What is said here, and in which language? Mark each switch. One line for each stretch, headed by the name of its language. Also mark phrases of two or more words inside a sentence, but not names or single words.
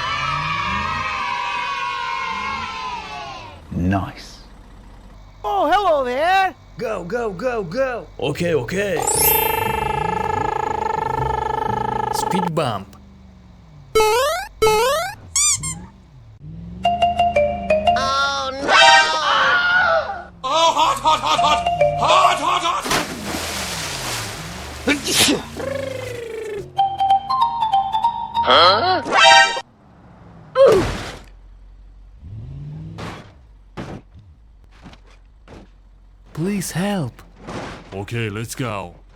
English: Nice. Oh, hello there! Go, go, go, go! Okay, okay. Speed bump. Oh no! Oh, hot, hot, hot, hot! Hot, hot, hot! Huh? Please help. Okay, let's go.